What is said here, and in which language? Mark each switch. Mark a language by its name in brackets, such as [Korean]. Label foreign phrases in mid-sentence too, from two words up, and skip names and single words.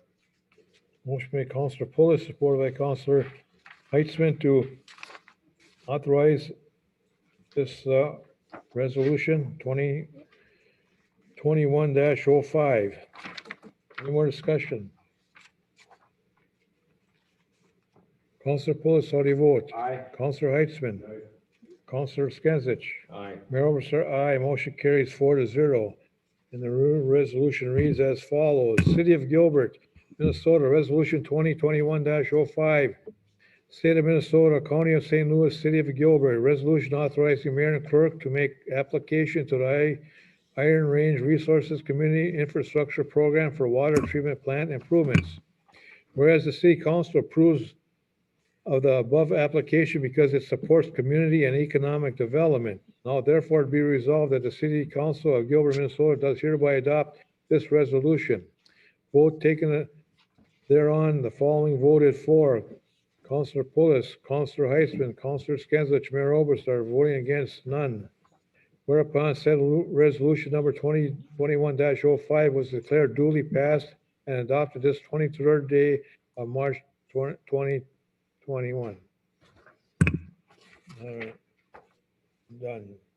[English] Motion by Councilor Pulis, supported by Councilor Heitzman to authorize this resolution 2021-05. Any more discussion? Councilor Pulis, how do you vote? Aye. Councilor Heitzman. Aye. Councilor Skinsich. Aye. Mayor Overser, aye. Motion carries 4-0. And the resolution reads as follows. City of Gilbert, Minnesota, Resolution 2021-05. State of Minnesota, County of St. Louis, City of Gilbert, resolution authorizing mayor and clerk to make application to the Iron Range Resources Community Infrastructure Program for water treatment plant improvements. Whereas the city council approves of the above application because it supports community and economic development. Now therefore be resolved that the city council of Gilbert, Minnesota does hereby adopt this resolution. Vote taken thereon, the following voted for. Councilor Pulis, Councilor Heitzman, Councilor Skinsich, Mayor Oberstar, voting against, none. Whereupon said resolution number 2021-05 was declared duly passed and adopted this 23rd day of March 2021. All right, done.